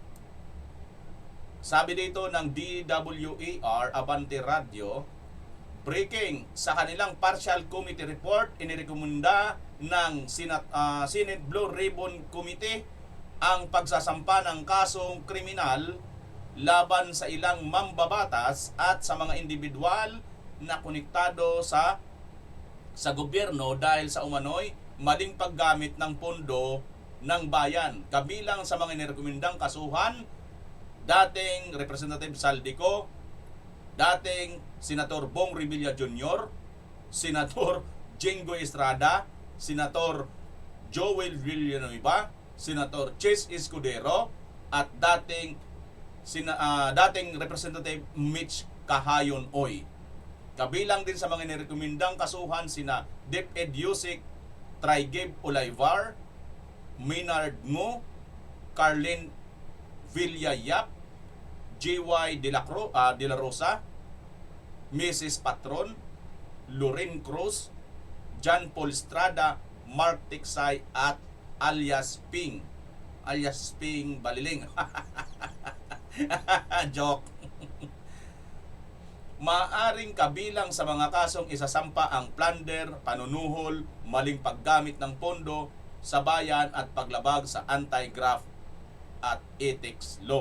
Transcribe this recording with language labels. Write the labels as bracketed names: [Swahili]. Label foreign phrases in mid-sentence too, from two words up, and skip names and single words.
[Filipino] Sabi dito ng DWAR Abante Radio, breaking sa kanilang [English] partial committee report, [Filipino] inirekomenda ng Senate Blue Ribbon Committee ang pagsasampa ng kasong kriminal laban sa ilang mambabatas at sa mga individual na konektado sa gobyerno dahil sa umano'y maling paggamit ng pondo ng bayan. Kabilang sa mga inirekomendang kasuhan, dating Representative Saldico, dating Senator Bong Revilla Jr., Senator Jinggoy Estrada, Senator Joel Villanueva, Senator Chis Escudero, at dating Representative Mitch Kahayon Oy. Kabilang din sa mga nirekomendang kasuhan sina DepEd Yusik Traigib Olayvar, Maynard Ngo, Carlin Villayap, J.Y. De La Rosa, Mrs. Patron, Loren Cruz, John Paul Estrada, Mark Tiksay at alias Ping. Alias Ping Baliling. Joke. Maaring kabilang sa mga kasong isasampa ang plunder, panunuhol, maling paggamit ng pondo sa bayan at paglabag sa anti-graft at [English] ethics law.